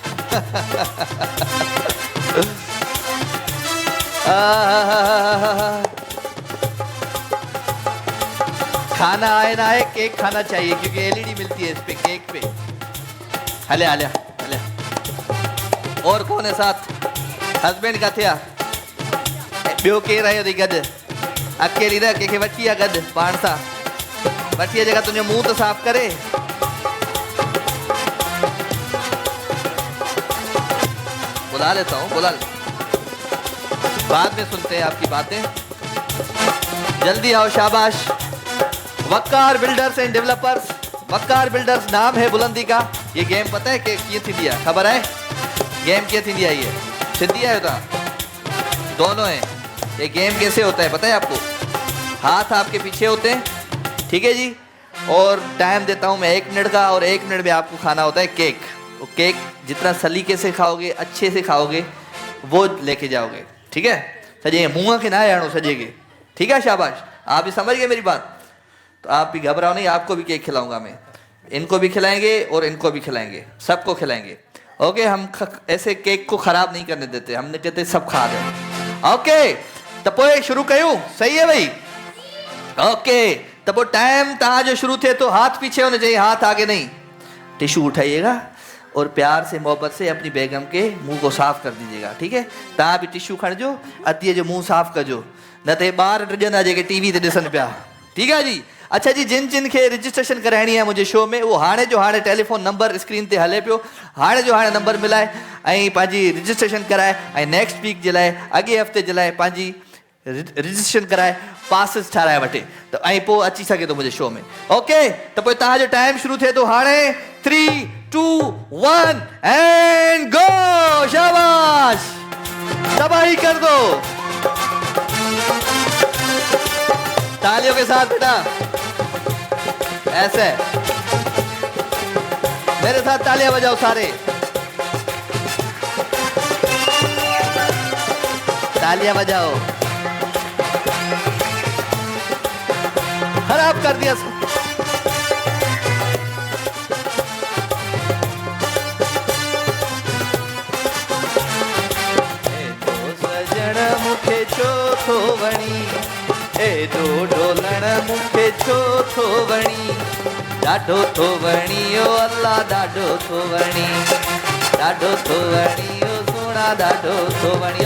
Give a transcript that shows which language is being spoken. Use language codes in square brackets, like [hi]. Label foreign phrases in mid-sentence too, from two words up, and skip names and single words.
[ur] کھانا آئے نہ آئے، کیک کھانا چاہیے کیونکہ ایل ای ڈی ملتی ہے اس پہ، کیک پہ. [sd] हले हले हले। [ur] اور کون ہے ساتھ? [sd] हस्बैंड का थिया ॿियो केरु आयो अथई गॾु? अकेली न, कंहिंखे वठी आहे गॾु पाण सां। वठी आहे जेका तुंहिंजो मुंहुं त साफ़ करे। [ur] بلا لیتا ہوں، بلا لے. بعد میں سنتے ہیں آپ کی باتیں. جلدی آؤ، شاباش. وقار بلڈرز اینڈ ڈیولپرز۔ وقار بلڈرز نام ہے بلندی کا. یہ گیم پتا ہے کہ [sd] कीअं थींदी आहे? ख़बर है गेम कीअं थींदी आहे? ये सिंधी आयो तव्हां? [ur] دونوں ہیں. یہ گیم کیسے ہوتا ہے پتا ہے آپ کو؟ ہاتھ آپ کے پیچھے ہوتے ہیں، ٹھیک ہے جی. اور ٹائم دیتا ہوں میں 1 منٹ کا، اور 1 منٹ میں آپ کو کھانا ہوتا ہے کیک. وہ کیک جتنا سلیقے سے کھاؤ گے، اچھے سے کھاؤ گے، وہ لے کے جاؤ گے. ٹھیک ہے? सजे मुँह के ना आणो सजे के। ٹھیک ہے، شاباش. آپ بھی سمجھ گئے میری بات? تو آپ بھی گھبراؤ نہیں، آپ کو بھی کیک کھلاؤں گا میں۔ ان کو بھی کھلائیں گے اور ان کو بھی کھلائیں گے، سب کو کھلائیں گے. ओके? ہم ایسے کیک کو خراب نہیں کرنے دیتے، ہم نے کہتے سب کھا رہے. [sd] ओके तो पोइ शुरू कयूं? [ur] صحیح ہے بھائی? اوکے تو وہ ٹائم [sd] तहां जो शुरू थे [ur] تو ہاتھ پیچھے ہونے چاہئیں، ہاتھ آگے نہیں. ٹشو اٹھائیے گا اور پیار سے محبت سے اپنی بیگم کے منہ کو صاف کر دیجیے گا. ٹھیک ہے? [sd] तहां भी टिश्यू खणजो, अतीअ जो मुंह साफ कजो, न ते ॿार टिजंदा जेके टीवी ते ॾिसनि पिया। [ur] ٹھیک ہے جی? [sd] अच्छा जी, जिन जिन खे रजिस्ट्रेशन कराइणी आहे मुंहिंजे शो में, उहो हाणे जो हाणे टेलीफोन नंबर स्क्रीन ते हले पियो, हाणे जो हाणे नंबर मिलाए ऐं पंहिंजी रजिस्ट्रेशन कराए, ऐं [en] next week [sd] जे लाइ, अॻे हफ़्ते जे लाइ पंहिंजी रजिस्ट्रेशन कराए, पासिस ठाराए वठे त ऐं पोइ अची सघे थो मुंहिंजे शो में। ओके? त पोइ तव्हांजो टाइम शुरू थिए थो हाणे। [en] 3 2 1 and go. [ur] شاباش، تباہی کر دو تالیوں کے ساتھ بیٹا. ایسے میرے ساتھ تالیاں بجاؤ سارے، تالیاں بجاؤ. خراب کر دیا. [sd] सजन मुखे चोथो वणी, एडो ढोलण मुखे चोथो वणी, ॾाढो थो वणी ओ अल्लाह, ॾाढो थो वणी, ॾाढो थो वणी ओ सोना, ॾाढो थो वणी।